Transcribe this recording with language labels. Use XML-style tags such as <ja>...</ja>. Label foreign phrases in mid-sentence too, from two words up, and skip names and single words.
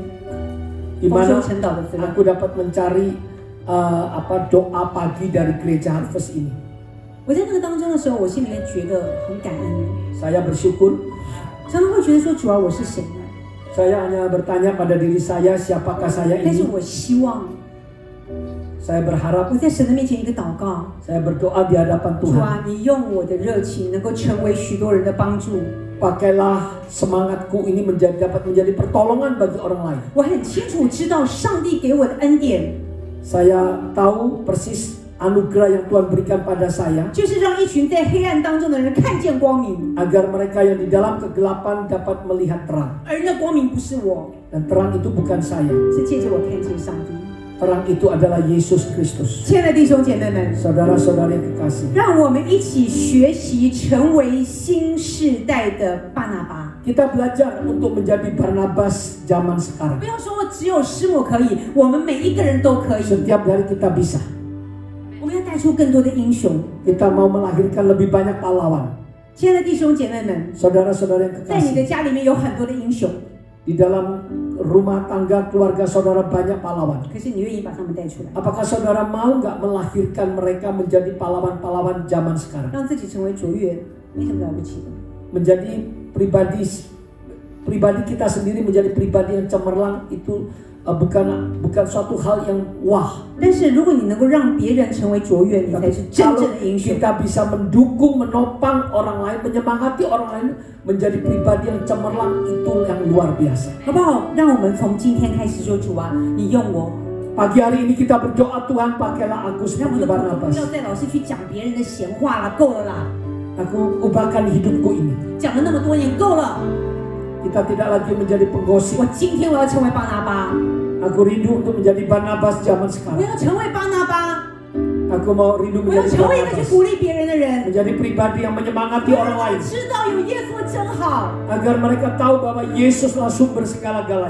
<id>Di 丰 mana</id> <zh>收晨祷的资料？</zh> <id>aku dapat mencari doa pagi dari gereja Harvest ini?”</id> <zh>我在那个当中的时候，我心里面觉得很感恩，</zh> <id>Saya bersyukur.</id> <zh>常常会觉得说：“主啊，我是谁呢？”</zh> <id>Saya hanya bertanya pada diri saya, siapakah saya</id> <zh>但是</zh> <id>ini?</id> <zh>我希望</zh> <id>Saya berharap,</id> <zh>我在神的面前一个祷告，</zh> <id>saya berdoa di hadapan</id> <zh>主</zh> <id>Tuhan.</id> <zh>啊，你用我的热情能够成为许多人的帮助。</zh> <id>Pakailah semangatku ini dapat menjadi pertolongan bagi orang lain.</id> <zh>我很清楚知道上帝给我的恩典，</zh> <id>Saya tahu persis anugerah yang Tuhan berikan pada saya,</id> <zh>就是让一群在黑暗当中的人看见光明，</zh> <id>agar mereka yang di dalam kegelapan dapat melihat terang.</id> <zh>而那光明不是我，</zh> <id>Dan terang itu bukan saya.</id> <zh>是借着我看见上帝。</zh> <id>Terang itu adalah Yesus Kristus.</id> <zh>亲爱的弟兄姐妹们，</zh> <id>Saudara-saudara yang kekasih,</id> <zh>让我们一起学习成为新世代的巴拿巴。</zh> <id>kita belajar untuk menjadi Barnabas zaman sekarang.</id> <zh>不要说只有师母可以，我们每一个人都可以。</zh> <id>Setiap hari kita bisa.</id> <zh>我们要带出更多的英雄。</zh> <id>Kita mau melahirkan lebih banyak pahlawan.</id> <zh>亲爱的弟兄姐妹们，</zh> <id>Saudara-saudara yang</id> <zh>在你的</zh> <id>kekasih,</id> <zh>家里面有很多的英雄，</zh> <id>di dalam rumah tangga keluarga saudara banyak pahlawan.</id> <zh>可是你愿意把他们带出来，</zh> <id>Apakah saudara mau nggak melahirkan mereka menjadi pahlawan-pahlawan zaman sekarang?</id> <zh>让自己成为卓越，没什么了不起的。</zh> <id>Menjadi pribadi kita sendiri menjadi pribadi yang cemerlang itu bukan suatu hal yang wah.</id> <zh>但是如果你能够让别人成为卓越，你才是真</zh> <id>Kalau</id> <zh>正的英雄。</zh> <id>kita bisa mendukung, menopang orang lain, menyemangati orang lain menjadi pribadi yang cemerlang, itu yang luar biasa.</id> <zh>好不好？让我们从今天开始说，主啊，你用我，</zh> <id>Pagi hari ini kita berdoa, Tuhan pakailah aku</id> <zh>让我</zh> <id>seperti</id> <zh>的口中</zh> <id>Barnabas.</id> <zh>不要再老是去讲别人的闲话了，够了啦，</zh> <id>Aku ubahkan hidupku ini.</id> <zh>讲了那么多年，够了。</zh> <id>Kita tidak lagi menjadi penggosip.</id> <zh>我今天我要成为巴拿巴，</zh> <id>Aku rindu untuk menjadi Barnabas zaman</id> <zh>我</zh> <id>sekarang.</id> <zh>要成为巴拿巴，</zh> <id>Aku mau rindu</id> <zh>我要</zh> <id>menjadi</id> <zh>成为一个去</zh> <id>Barnabas.</id> <zh>鼓励别人的人。</zh> <id>Menjadi pribadi yang menyemangati</id> <zh>我</zh> <id>orang</id> <zh>要</zh> <id>lain.</id> <zh>知道有耶稣真好。</zh> <id>Agar mereka tahu bahwa Yesuslah sumber segala-galanya.</id>